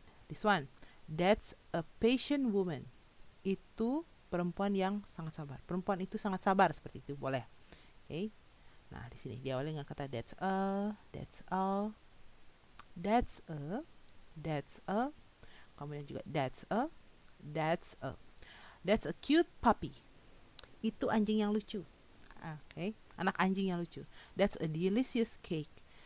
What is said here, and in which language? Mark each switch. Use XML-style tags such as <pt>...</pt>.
<en>This one, that's a patient woman.</en> <id>Itu perempuan yang sangat sabar. Perempuan itu sangat sabar, seperti itu, boleh. Oke. Nah, di sini diawali dengan kata</id> <en>that's a, that's a, that's a, that's a.</en> <id>Kemudian juga</id> <en>that's a, that's a. That's a cute puppy.</en> <id>Itu anjing yang lucu. Oke, anak anjing yang lucu.</id> <en>That's a delicious cake.</en>